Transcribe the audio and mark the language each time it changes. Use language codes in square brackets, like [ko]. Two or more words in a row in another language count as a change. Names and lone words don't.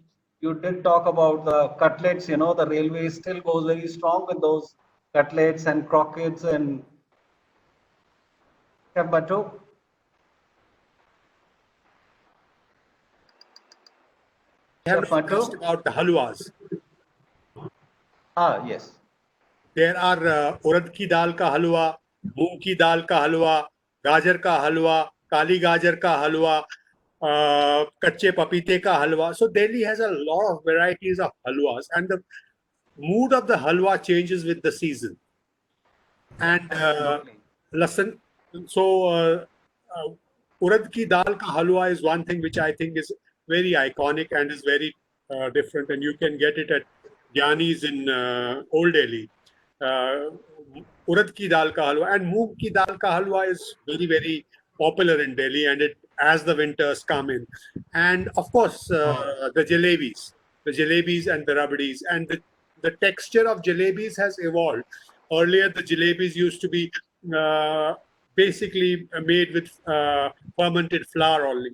[en] You did talk about the cutlets. The railway still goes very strong with those cutlets and croquettes and Chef Matu. I have discussed about the halwas. Yes. There are [hi] उड़द की दाल का हलवा, मूंग की दाल का हलवा, गाजर का हलवा, काली गाजर का हलवा, कच्चे पपीते का हलवा. [en] So Delhi has a lot of varieties of halwas, and the mood of the halwa changes with the season. And lasan. So [hi] उड़द की दाल का हलवा [en] is one thing which I think is very iconic and is very different, and you can get it at Biryani's in Old Delhi. [hi] उड़द की दाल का हलवा [en] and [hi] मूंग की दाल का हलवा [en] is very, very popular in Delhi, and as the winters come in. And of course, the jalebis and the rabdis, and the texture of jalebis has evolved. Earlier, the jalebis used to be basically made with fermented flour only.